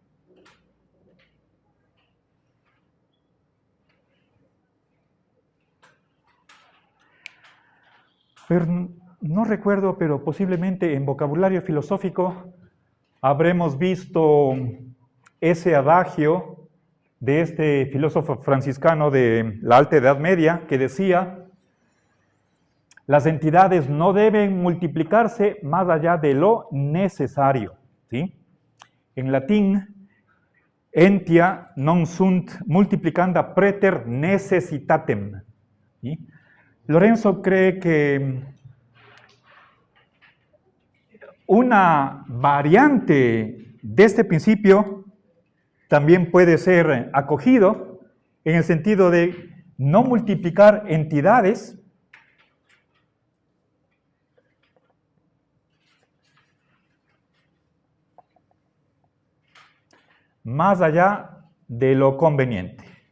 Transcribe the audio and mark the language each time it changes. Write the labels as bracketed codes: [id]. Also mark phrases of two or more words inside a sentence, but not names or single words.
[es] Pero no recuerdo, pero posiblemente en vocabulario filosófico habremos visto ese adagio de este filósofo franciscano de la Alta Edad Media que decía: las entidades no deben multiplicarse más allá de lo necesario. ¿Sí? En latín, [la] entia non sunt multiplicanda preter necessitatem. [es] ¿Sí? Lorenzo cree que una variante de este principio también puede ser acogido en el sentido de no multiplicar entidades más allá de lo conveniente.